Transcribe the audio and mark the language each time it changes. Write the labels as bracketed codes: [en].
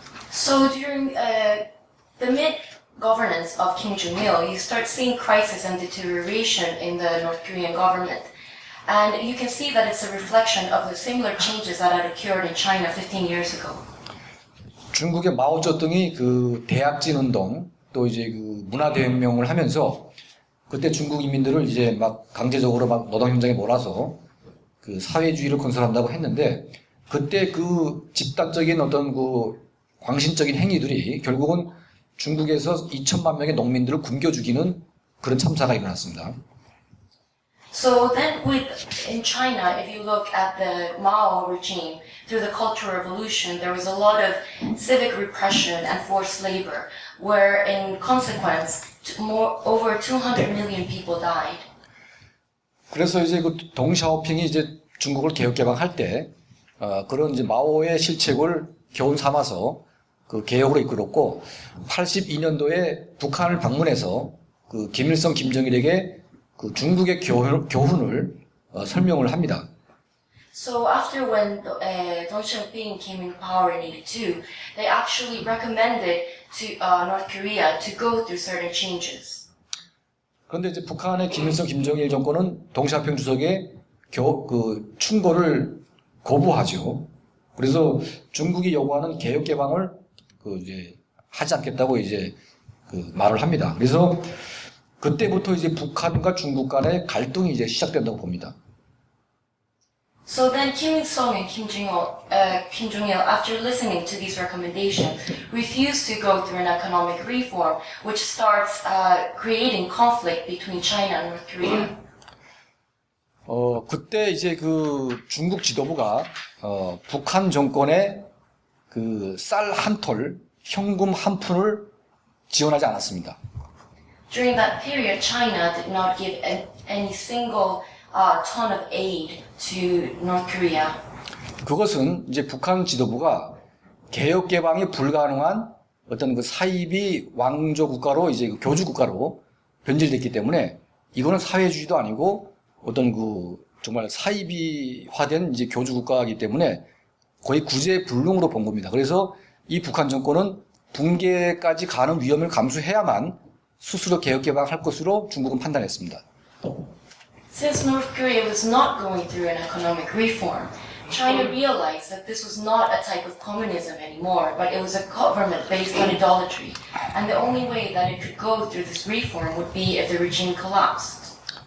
[en] So during the mid-governance of Kim Jong-il, you start seeing crisis and deterioration in the North Korean government. And you can see that it's a reflection of the similar changes that had occurred in China 15 years ago. [ko] 중국의 마오쩌둥이 대약진 운동, 또 이제 문화대혁명을 하면서 그때 중국 인민들을 이제 막 강제적으로 막 노동 현장에 몰아서 사회주의를 건설한다고 했는데, 그때 집단적인 어떤 광신적인 행위들이 결국은 중국에서 2천만 명의 농민들을 굶겨 죽이는 그런 참사가 일어났습니다. [en] So then in China, if you look at the Mao regime, through the Cultural Revolution, there was a lot of civic repression and forced labor, where in consequence, over 200 million people died. [ko] 그래서 이제 덩샤오핑이 이제 중국을 개혁개방할 때, 그런 이제 마오의 실책을 교훈 삼아서 개혁으로 이끌었고, 82년도에 북한을 방문해서 김일성, 김정일에게 중국의 교훈을 설명을 합니다. [en] So after when Deng Xiaoping came in power in 82, they actually recommended to North Korea to go through certain changes. [ko] 그런데 이제 북한의 김일성, 김정일 정권은 동시아평 주석의 충고를 거부하죠. 그래서 중국이 요구하는 개혁 개방을 이제 하지 않겠다고 이제 말을 합니다. 그래서 그때부터 이제 북한과 중국 간의 갈등이 이제 시작된다고 봅니다. [en] So then Kim Il-sung and Kim Jong-il, after listening to these recommendations, refused to go through an economic reform, which starts creating conflict between China and North Korea. [ko] 그때 이제 중국 지도부가 북한 정권에 쌀 한 톨, 현금 한 푼을 지원하지 않았습니다. [en] During that period, China did not give any single ton of aid to North Korea. [ko] 그것은 이제 북한 지도부가 개혁 개방이 불가능한 어떤 사이비 왕조 국가로 이제 교주 국가로 변질됐기 때문에 이거는 사회주의도 아니고 어떤 정말 사이비화된 이제 교주 국가이기 때문에 거의 구제불능으로 본 겁니다. 그래서 이 북한 정권은 붕괴까지 가는 위험을 감수해야만 스스로 개혁 개방할 것으로 중국은 판단했습니다. [en] Since North Korea was not going through an economic reform, China realized that this was not a type of communism anymore, but it was a government based on idolatry. And the only way that it could go through this reform would be if the regime collapsed.